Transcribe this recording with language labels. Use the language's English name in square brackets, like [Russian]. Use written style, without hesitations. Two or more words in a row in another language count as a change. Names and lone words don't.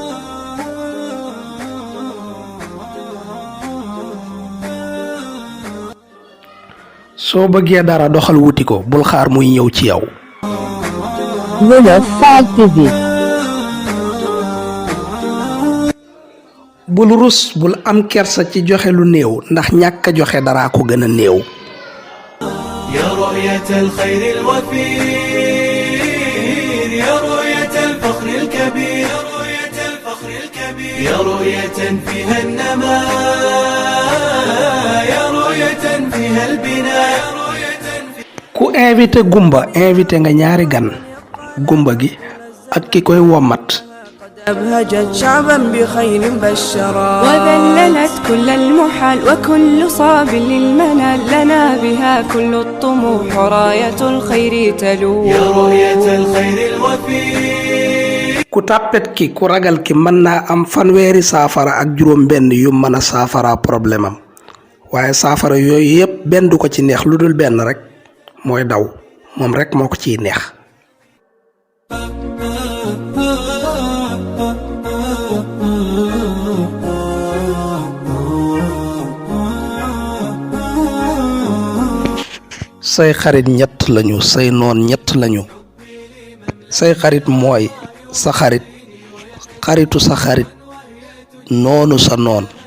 [Wolof] soo bëggee dara doxal wuti ko bul xaar muy ñëw ci yow. Wolof Fall TV. bul rus bul am kersa ci joxe lu néew ndax ñàkk a joxe dara ko gën a néew. [Arabic] يا رؤية الخير الوفير يا رؤية الفخر الكبير يا رؤية فيها النماء يا رؤية فيها البناء. [Wolof] ku invité gumba invité nga ñaari gan gumba gi ak ki koy womat. [Arabic] أبهجت شعبا بخير بشرا وذللت كل المحال وكل صاب للمنال لنا بها كل الطموح راية الخير تلو يا رؤية الخير الوفي. [Wolof] ku tàppet ki ku ragal ki mën naa am fanweeri saafara ak juróom benn yu mën a saafara problème am waaye saafara yooyu yépp benn du ko ci neex lu dul benn rek mooy daw moom rek moo ko ciy neex. say xarit ñett lañu say noon ñett lañu say xarit mooy sa xarit xaritu sa xarit noonu sa noon